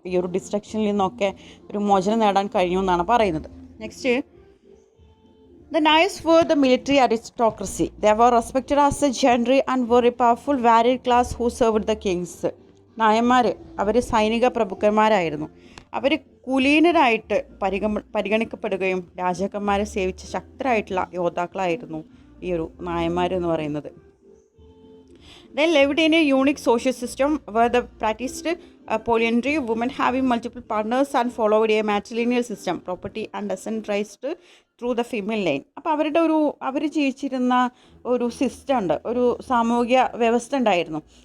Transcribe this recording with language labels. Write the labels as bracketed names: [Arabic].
[Malayalam] ഈ ഒരു ഡിസ്ട്രക്ഷനിൽ നിന്നൊക്കെ ഒരു മോചനം നേടാൻ കഴിഞ്ഞു എന്നാണ് പറയുന്നത്. [English] Next, the Nayars were the military aristocracy. They were respected as a gentry and were a powerful varied class who served the kings. [Malayalam] നായന്മാർ അവർ സൈനിക പ്രഭുക്കന്മാരായിരുന്നു. അവർ കുലീനരായിട്ട് പരിഗണിക്കപ്പെടുകയും രാജാക്കന്മാരെ സേവിച്ച ശക്തരായിട്ടുള്ള യോദ്ധാക്കളായിരുന്നു ഈ ഒരു നായന്മാരെന്ന് പറയുന്നത്. [English] They lived in a unique social system where they practiced polyandry, women having multiple partners, and followed a matrilineal system. Property and descent traced through the female line. [Malayalam] അപ്പോൾ അവർ ജീവിച്ചിരുന്ന ഒരു system ഉണ്ട്, ഒരു സാമൂഹിക വ്യവസ്ഥ ഉണ്ടായിരുന്നു.